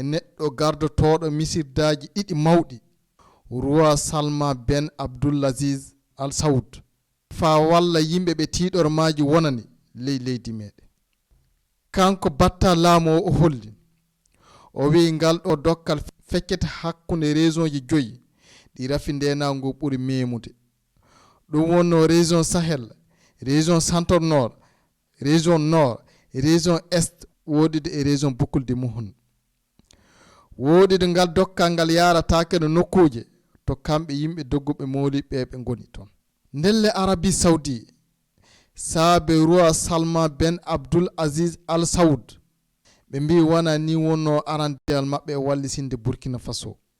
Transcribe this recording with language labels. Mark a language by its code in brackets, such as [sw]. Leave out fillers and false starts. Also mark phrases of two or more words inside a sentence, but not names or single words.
[ff] neɗɗo gardotoɗo misirdaji ɗiɗi mawɗi roi Salman Ben Abdulaziz Al Saoud fa walla yimɓe ɓe tiɗormaji wonani leydi meɗen kanko batta laamu o holli o wi ngal ɗo dokkal feccete hakkunde région ji 5 ɗi rafi ndenago ɓuuri memude ɗum wonno région Sahel région centre nord région nord région est wodide e région Boukoulde Mouhoun wodide ngal dokkal ngal yaratake no nokkuje to kamɓe yimɓe dogguɓe mawliɓe ɓe goni toon ndelle Arabie Saoudi saabe roi Salman Ben Abdul Aziz Al Saoud ɓe mbi wona ni wonno arandeyal maɓɓe e wallisinde Burkina Faso.